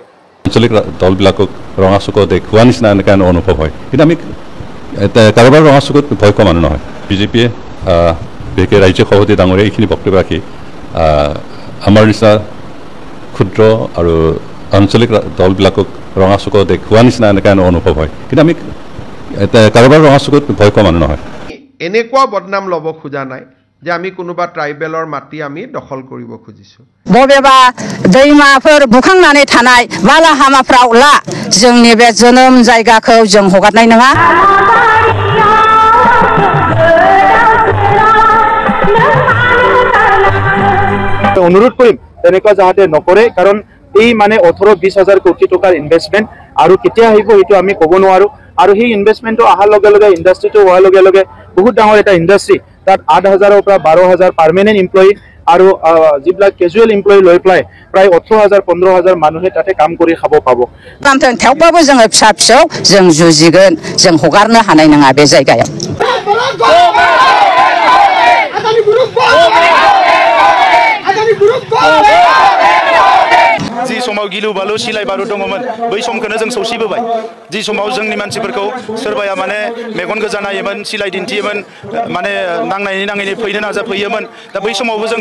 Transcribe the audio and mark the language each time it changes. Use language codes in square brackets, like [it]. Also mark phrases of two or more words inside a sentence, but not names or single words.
[as] আঞ্চলিক দলবিলাকক ৰঙা চকু দেখুওৱা নিচিনা এনেকুৱা অনুভৱ হয় কিন্তু আমি কাৰোবাৰ ৰঙা চকুত ভয় খোৱা মানুহ নহয় বিজেপিয়ে বিশেষকৈ ৰাজ্যিক সভাপতি ডাঙৰীয়া এইখিনি বক্তব্য ৰাখি আমাৰ নিচিনা ক্ষুদ্ৰ আৰু আঞ্চলিক দলবিলাকক ৰঙা চকু দেখুওৱা নিচিনা এনেকুৱা অনুভৱ হয় কিন্তু আমি কাৰোবাৰ ৰঙা চকুত ভয় খোৱা মানুহ নহয় এনেকুৱা বদনাম ল'ব খোজা নাই যে আমি কোনোবা ট্ৰাইবেলৰ মাটি আমি দখল কৰিব খুজিছো [brx] बबेबा दैमाफोर बुखांनानै थानाय बालाहामाफ्राव ला जोंनि बे जोनोम जायगाखौ जों हगारनाय नङा [as] অনুৰোধ কৰিম তেনেকুৱা যাতে নকৰে কাৰণ এই মানে 18-20,000 কোটি টকাৰ ইনভেষ্টমেণ্ট আৰু কেতিয়া আহিব সেইটো আমি ক'ব নোৱাৰো আৰু সেই ইনভেষ্টমেণ্টটো অহাৰ লগে লগে ইণ্ডাষ্ট্ৰিটো হোৱাৰ লগে লগে বহুত ডাঙৰ এটা ইণ্ডাষ্ট্ৰি তাত 8,000ৰ পৰা 12,000 [en] permanent employee [as] আৰু যিবিলাক [en] casual employee [as] লৈ পেলাই প্ৰায় 18,000-15,000 মানুহে তাতে কাম কৰি খাব পাব [brx] थेवब्लाबो जोङो फिसा फिसौ जों जुजिगोन जों हगारनो हानाय नङा बे जायगायाव जि समाव गिलु बालु सिलाय बारु दङमोन बै समखौनो जों सौसिबोबाय जि समाव जोंनि मानसिफोरखौ सोरबाया माने मेगन गोजा नायोमोन सिलाय दिन्थियोमोन माने नांनायनि नाङैनि फैनो नाजाफैयोमोन दा बै समावबो जों